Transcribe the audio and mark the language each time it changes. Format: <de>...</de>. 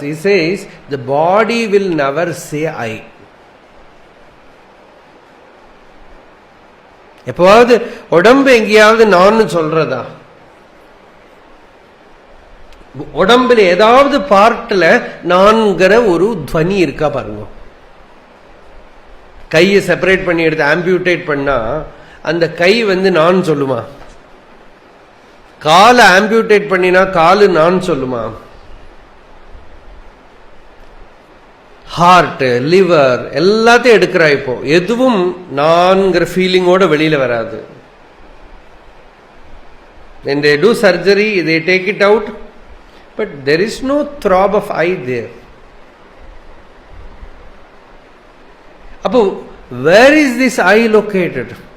<en>He says the body will never say I.</en> <ta>எப்பவாவது உடம்பு எங்கேயாவது நான் சொல்றதா? உடம்புல ஏதாவது பார்ட்ல நான்கிற ஒரு துவனி இருக்கா பாருங்க. கையை செப்பரேட் பண்ணி எடுத்து ஆம்பியூட்டேட் பண்ணா அந்த கை நான் சொல்லுமா? காலை ஆம்பியூட்டேட் பண்ணினா காலு நான் சொல்லுமா? ஹார்ட், லிவர் எல்லாத்தையும் எடுக்கிறா. இப்போ எதுவும் நான்கிற ஃபீலிங்கோட வெளியில வராது.</ta> <en>When they do surgery, they take it out, but there is no throb of I there. அப்போ where is this I located?</en>